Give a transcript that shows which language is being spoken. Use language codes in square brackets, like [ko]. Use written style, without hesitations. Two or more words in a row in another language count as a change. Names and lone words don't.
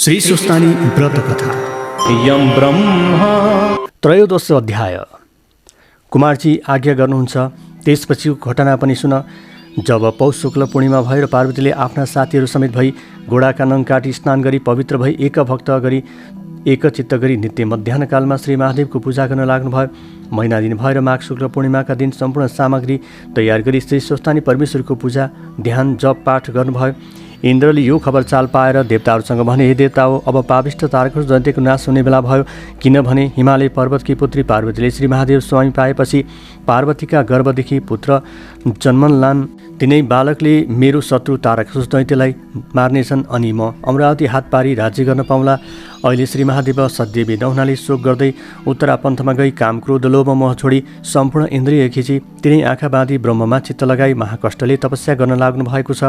[ne] श्री सुस्तानी व्रत कथा यम ब्रह्मा। त्रयोदश अध्याय। कुमारजी आज्ञा गर्नुहुन्छ। त्यसपछिको घटना पनि सुन। जब पौष शुक्ल पूर्णिमा भएर पार्वतीले आफ्ना साथीहरू समेत भई घोडाका नङ काटी स्नान गरी पवित्र भई एकभक्त गरी एकचित्त गरी नित्य मध्याह्नकालमा श्री महादेवको पूजा गर्न लाग्नुभयो। महिना दिन भएर माघ शुक्ल पूर्णिमाका दिन सम्पूर्ण सामग्री तयार गरी श्री स्वस्थानी परमेश्वरको पूजा ध्यान जप पाठ गर्नुभयो। इन्द्रले यो खबर चाल पाएर देवताहरूसँग भने, हे देवता हो, अब पापिष्ट तारक दैत्यको नाश हुने बेला भयो। किनभने हिमालय पर्वतकी पुत्री पार्वतीले श्री महादेव स्वामी पाएपछि पार्वतीका गर्भदेखि पुत्र जन्मलान्। तिनै बालकले मेरो शत्रु तारकासुर दैत्यलाई मार्नेछन् अनि म अमरावती हात पारी राज्य गर्न पाउँला। अहिले श्री महादेव सद्य नहुनाले शोक गर्दै उत्तरा पन्थमा गई काम क्रोध लोभ मोह छोडी सम्पूर्ण इन्द्रिय खिची तिनै आँखा बाँधी ब्रह्ममा चित्त लगाई महाकष्टले तपस्या गर्न लाग्नु भएको छ।